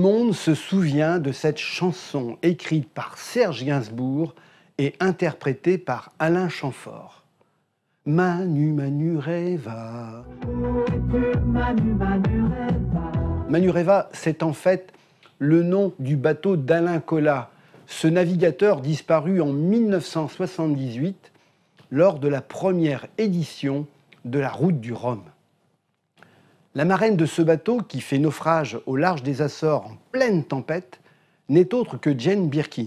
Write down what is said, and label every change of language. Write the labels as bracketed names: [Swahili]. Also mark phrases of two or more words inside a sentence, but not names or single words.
[French] monde se souvient de cette chanson écrite par Serge Gainsbourg et interprétée par Alain Chamfort. Manu, Manu Reva. Manu, Manu Reva. Manu Reva, c'est en fait le nom du bateau d'Alain Colas, ce navigateur disparu en 1978 lors de la première édition de la Route du Rhum. La marraine de ce bateau, qui fait naufrage au large des Açores en pleine tempête, n'est autre que Jane Birkin.